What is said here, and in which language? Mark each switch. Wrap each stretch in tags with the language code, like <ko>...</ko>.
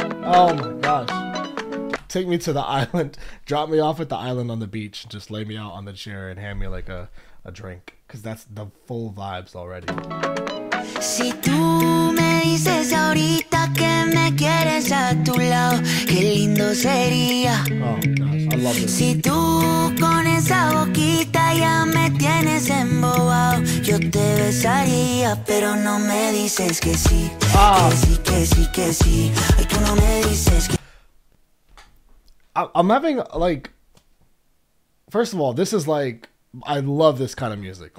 <en>Oh my gosh. Take me to the island, drop me off at the island on the beach, and just lay me out on the chair and hand me like a drink, because that's the full vibes already.</en> <es>Si tú me dices ahorita que me quieres a tu lado, qué lindo sería.</es> <en>Oh gosh, I love this.</en> <es>Si tú con esa boquita ya me tienes embobado, yo te besaría, pero no me dices que sí. Que sí, que sí, que sí. Ay, tú no me dices que...</es> <en>I'm having like, first of all, this is like, I love this kind of music.</en>